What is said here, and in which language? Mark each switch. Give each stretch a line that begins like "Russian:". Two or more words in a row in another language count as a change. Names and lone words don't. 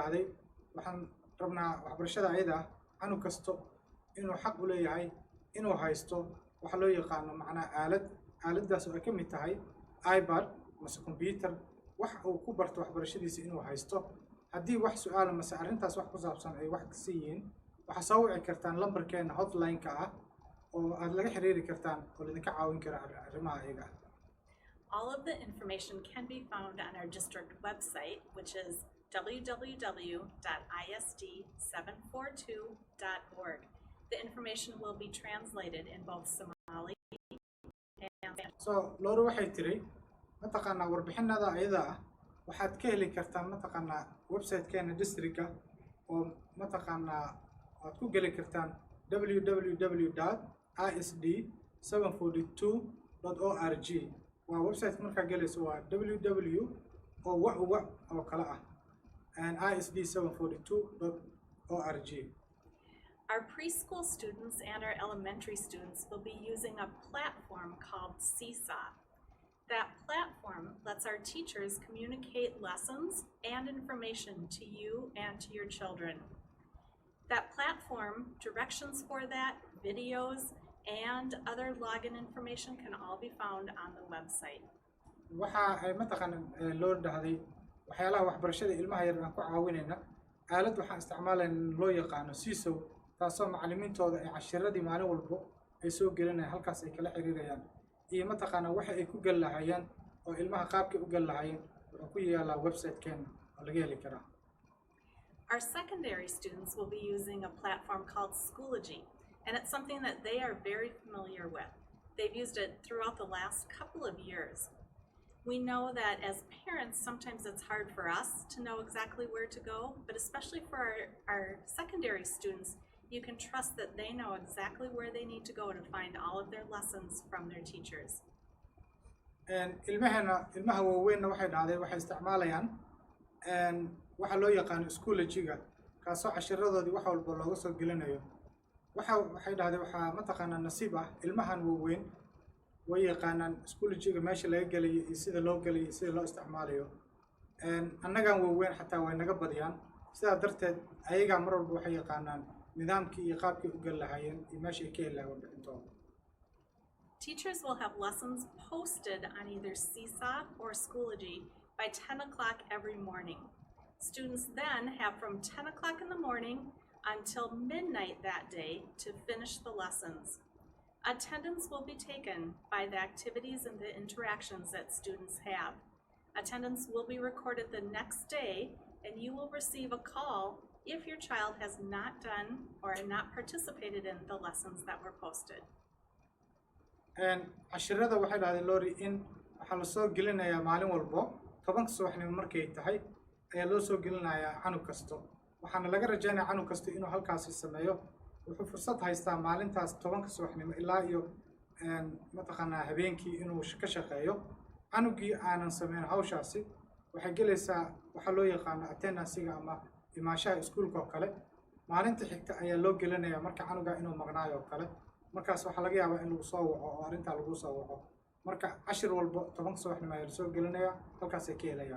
Somali: dhahday waxaan rabnaa waxbarashada ayada anu kasto inuu xaq u leeyahay inuu haysto waxa loo yaqaano macnaa aaladaas oo ay ka mid tahay iPad mase computer wax uu ku barto waxbarashadiisa inuu haysto haddii wax su'aal mase arrintaas wax ku saabsan ay wax ka siiin waxa soo wici kartaan lambarkeena hotline-ka ah oo aad laga xiriiri kartaan oo idinka caawin kara arrimaha ayaga.
English: All of the information can be found on our district website, which is www.isd742.org. The information will be translated in both Somali and Spanish. So,
Somali: Lori waxay tiri mataqaanaa warbixinada ayada ah waxaad ka heli kartaan mataqaanaa website-keena districtka oo mataqaanaa aad ku geli kartaan www.isd742.org. waa website markaa gelayso waa www oo kala ah and isd742.org.
English: Our preschool students and our elementary students will be using a platform called Seesaw. That platform lets our teachers communicate lessons and information to you and to your children. That platform, directions for that, videos, and other login information can all be found on the website.
Somali: waxa ay mataqaana loo dhahday waxyaalaha waxbarashada ilmaha yar aan ku caawinayna aalad waxaan isticmaalaynaa loo yaqaano siisow taasoo macallimiintooda ay cashiradii maalin walbo ay soo gelinayaan halkaas ay kala xiriirayaan iyo mataqaana waxa ay ku gal lahayeen oo ilmaha qaabkay u gal lahayeen wuxuu ku yaalaa website-keena oo laga heli karaa.
English: Our secondary students will be using a platform called Schoology, and it's something that they are very familiar with. They've used it throughout the last couple of years. We know that as parents, sometimes it's hard for us to know exactly where to go, but especially for our secondary students, you can trust that they know exactly where they need to go to find all of their lessons from their teachers.
Somali: ilmaha waaweynna waxay dhahday waxay isticmaalayaan waxa loo yaqaan Schoology-ga kaasoo cashiradoodii wax walba looga soo gelinayo. waxay dhahday waxaa mataqaanaa nasiib ah ilmahan waaweyn way yaqaanaan Schoology-ga meesha laga gelayo iyo sida loo gelayo iyo sida loo isticmaalayo. annagaan waaweyn xataa way naga badiyaan sidaa darteed ayagaa mar walba waxay yaqaanaan nidaamkii iyo qaabkii u gal lahayeen iyo meesha ay ka heli lahaayeen warbixintooda.
English: Teachers will have lessons posted on either Seesaw or Schoology by 10 o'clock every morning. Students then have from 10 o'clock in the morning until midnight that day to finish the lessons. Attendance will be taken by the activities and the interactions that students have. Attendance will be recorded the next day, and you will receive a call if your child has not done or not participated in the lessons that were posted.
Somali: cashirada waxay dhahday Lori in waxa la soo gelinayaa maalin walbo 10 subaxnimo markay tahay ayaa loo soo gelinayaa canug kasto waxaana laga rajaynayaa canug kasto inuu halkaas sameeyo wuxuu fursad haystaa maalintaas 10 subaxnimo ilaa iyo mataqaanaa habeenkii inuu ka shaqeeyo canugii aanan sameyn hawshaasi waxay gelaysaa waxa loo yaqaan attendance-ga ama imaashaha iskuulka oo kale maalinta xigta ayaa loo gelinayaa marka canuga inuu maqnaayo oo kale markaas waxa laga yaabaa in lagu soo waco oo arinta lagu soo waco marka cashir walba 10 subaxnimo ayaa soo gelinaya halkaas ay ka helayaan.